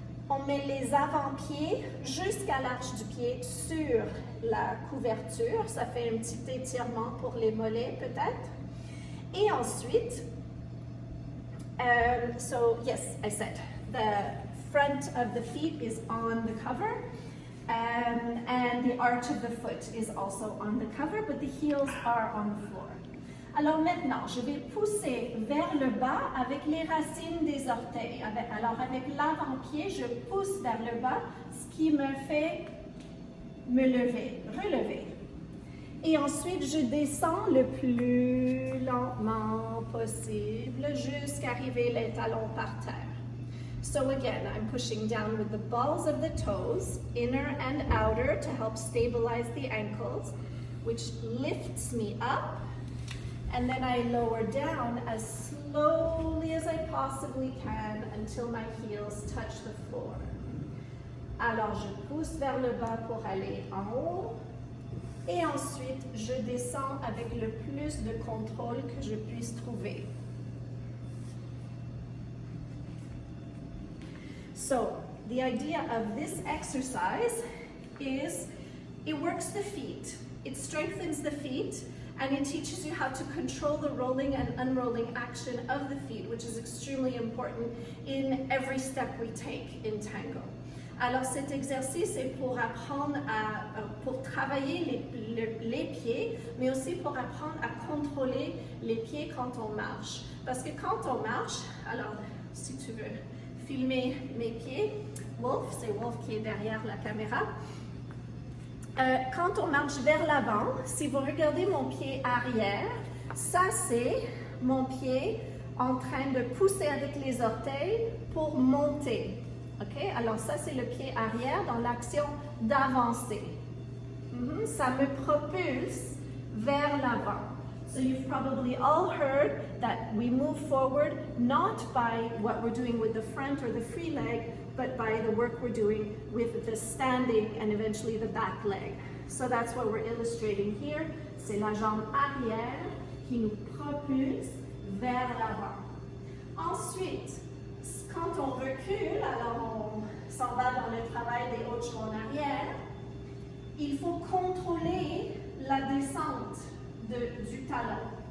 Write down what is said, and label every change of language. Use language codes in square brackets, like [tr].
[fr] On met les avant-pieds jusqu'à l'arche du pied sur la couverture. Ça fait un petit étirement pour les mollets peut-être. Et ensuite, [en] so yes, I said, the front of the feet is on the cover. And the arch of the foot is also on the cover, but the heels are on the floor. [fr] Alors maintenant, je vais pousser vers le bas avec les racines des orteils. Alors avec l'avant-pied, je pousse vers le bas, ce qui me fait me lever, relever. Et ensuite, je descends le plus lentement possible jusqu'à arriver les talons par terre. [en] So again, I'm pushing down with the balls of the toes, inner and outer, to help stabilize the ankles, which lifts me up, and then I lower down as slowly as I possibly can until my heels touch the floor. [fr] Alors je pousse vers le bas pour aller en haut, Et ensuite, je descends avec le plus de contrôle que je puisse trouver. [en] So, the idea of this exercise is it works the feet, it strengthens the feet, and it teaches you how to control the rolling and unrolling action of the feet, which is extremely important in every step we take in tango. [fr] Alors cet exercice est pour apprendre pour travailler les pieds, mais aussi pour apprendre à contrôler les pieds quand on marche. Parce que quand on marche, alors si tu veux filmer mes pieds, Wolf, c'est Wolf qui est derrière la caméra. Quand on marche vers l'avant, si vous regardez mon pied arrière, ça c'est mon pied en train de pousser avec les orteils pour monter. Okay? Alors ça c'est le pied arrière dans l'action d'avancer. Ça me propulse vers l'avant. [en] So you've probably all heard that we move forward not by what we're doing with the front or the free leg, but by the work we're doing with the standing and eventually the back leg. So that's what we're illustrating here. [fr] C'est la jambe arrière qui nous propulse vers l'avant. Ensuite, quand on recule, alors on s'en va dans le travail des ochos en arrière, il faut contrôler la descente du talon.